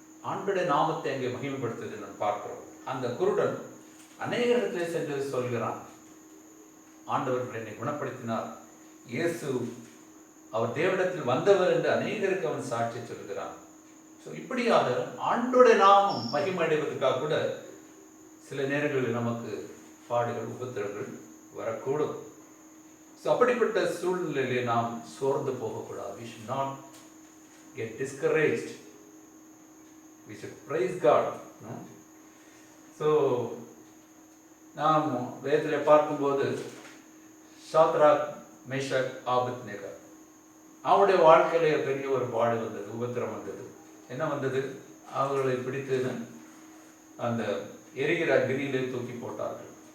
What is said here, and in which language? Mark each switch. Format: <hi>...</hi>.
<ta>ஆண்டுடைய நாமத்தை அங்கே மகிமைப்படுத்துவதை நாம் பார்க்கிறோம். அந்த குருடன் அநேக இடத்திலே சென்று சொல்கிறான், ஆண்டவர்கள் என்னை குணப்படுத்தினார், இயேசு அவர் தேவனிடத்தில் வந்தவர் என்று அநேகருக்கு அவன் சாட்சி சொல்கிறான். ஸோ இப்படியாக ஆண்டோடைய நாமம் மகிமை அடைவதற்காக கூட சில நேரங்களில் நமக்கு பாடுகள் உபத்திரங்கள் வரக்கூடும். ஸோ அப்படிப்பட்ட சூழ்நிலையிலே நாம் சோர்ந்து போகக்கூடாது.</ta> <en>We should not get discouraged. We should praise God.</en> <ta>So நாம் வேதத்தில் பார்க்கும்போது சாத்ராக், மேஷாக், ஆபத்நேகோ அவருடைய வாழ்க்கையில பெரிய ஒரு பாடு வந்தது, உபத்திரம் வந்தது. என்ன வந்தது? அவர்களை பிடித்து அந்த எரிகிற அக்னியிலே தூக்கி போட்டார்கள்.</ta>